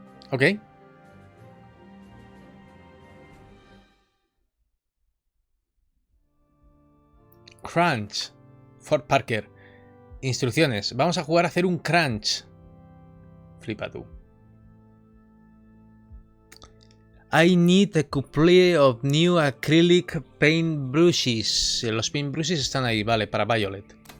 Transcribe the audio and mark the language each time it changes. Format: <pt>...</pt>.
<es>¿Ok? Crunch. Fort Parker. Instrucciones. Vamos a jugar a hacer un crunch. Flipa tú.</es> <en>I need a couple of new acrylic paint brushes.</en> <es>Los paint brushes están ahí, vale, para Violet.</es>